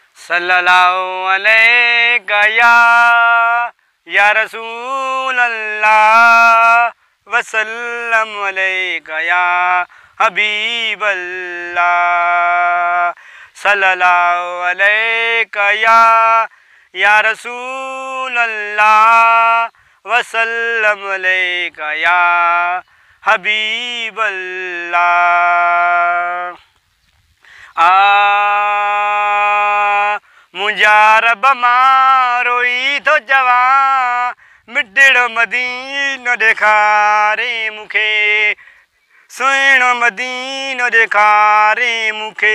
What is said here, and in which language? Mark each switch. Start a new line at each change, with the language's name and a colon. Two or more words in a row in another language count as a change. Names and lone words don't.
Arabic: صلى الله عليك يا رسول الله وسلم عليك يا حبيب الله. صلى الله عليك يا رسول الله وسلم عليك يا حبيب الله.
Sindhi: मुंहिंजा रब मां रोई थो चवां, मिठड़ो मदीनो ॾेखारे मूंखे, सुहिणो मदीनो ॾेखारे मूंखे।